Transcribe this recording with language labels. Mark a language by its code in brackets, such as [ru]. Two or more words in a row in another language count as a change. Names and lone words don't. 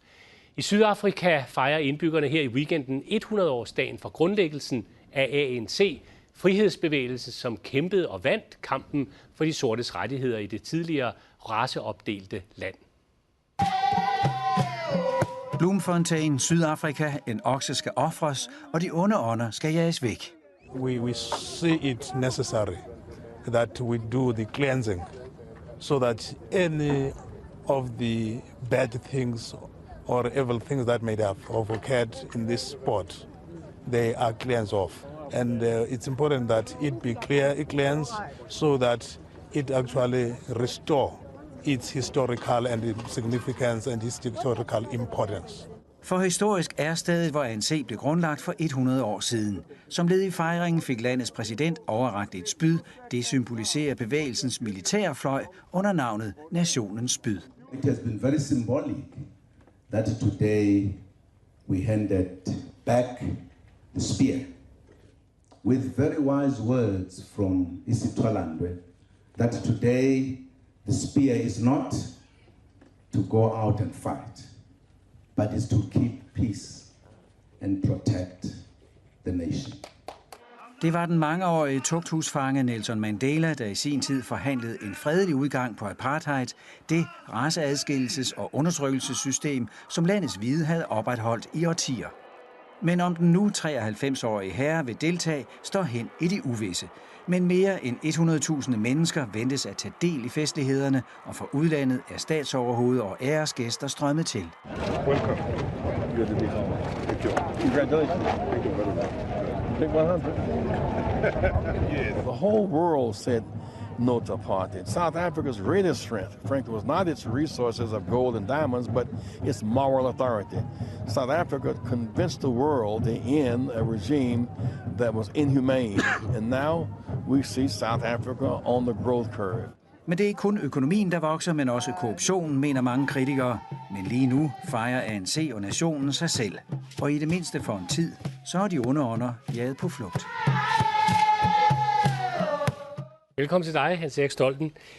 [da] I Sydafrika fejrer indbyggerne her i weekenden 100-årsdagen for grundlæggelsen af ANC, frihedsbevægelse, som kæmpede og vandt kampen for de sortes rettigheder i det tidligere raceopdelte land. Bloemfontein, Sydafrika. En okse skal ofres, og de onde ånder skal jages væk. [en] We see it necessary that we do the cleansing, so that any of the bad things or evil things that may have occurred in this sport, they are cleansed off. And it's important that it be cleansed, so that it actually restore its historical and significance and its historical importance. [da] For historisk er stedet, hvor ANC blev grundlagt for 100 år siden. Som led i fejringen fik landets præsident overrakt et spyd. Det symboliserer bevægelsens militære fløj under navnet Nationens Spyd. [en] It has been very symbolic that today we handed back the spear with very wise words from Isitwalandwe, that today the spear is not to go out and fight, but is to keep peace and protect the nation. [da] Det var den mangeårige tugthusfange Nelson Mandela, der i sin tid forhandlede en fredelig udgang på apartheid, det raceadskillelses- og undertrykkelsessystem, som landets hvide havde opretholdt i årtier. Men om den nu 93-årige herre vil deltage, står hen i det uvisse. Men mere end 100.000 mennesker ventes at tage del i festlighederne, og fra udlandet er statsoverhoved og æresgæster strømmet til. [en] Welcome. Congratulations. Thank you very much. Big 100. The whole world said no to apartheid. South Africa's greatest strength, frankly, was not its resources of gold and diamonds, but its moral authority. South Africa convinced the world to end a regime that was inhumane, and now we see South Africa on the growth curve. [da] Men det er ikke kun økonomien, der vokser, men også korruptionen, mener mange kritikere. Men lige nu fejrer ANC og nationen sig selv. Og i det mindste for en tid, så er de onde ånder jaget på flugt. Velkommen til dig, Hans Erik Stolten.